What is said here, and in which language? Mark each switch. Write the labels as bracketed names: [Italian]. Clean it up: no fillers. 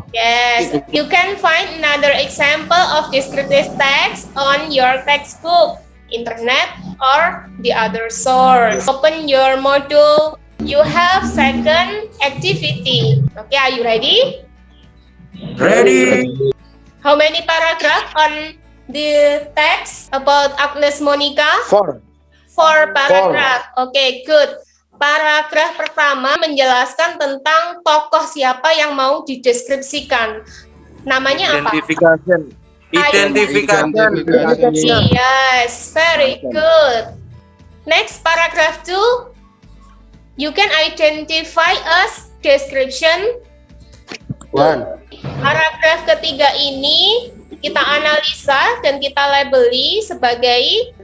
[English] Yes. You can find another example of descriptive text on your textbook, internet, or the other source. Open your module. You have second activity. Okay, are you ready? Ready. How many paragraph on the text about Agnes Monica? 4. 4 paragraph. Okay, good. [Indonesian] Paragraf pertama menjelaskan tentang tokoh siapa yang mau dideskripsikan. Namanya apa? [English] Identification. Yes, very good. Next, paragraph 2. You can identify as description. 1. [Indonesian] Paragraf ketiga ini kita analisa dan kita labeli sebagai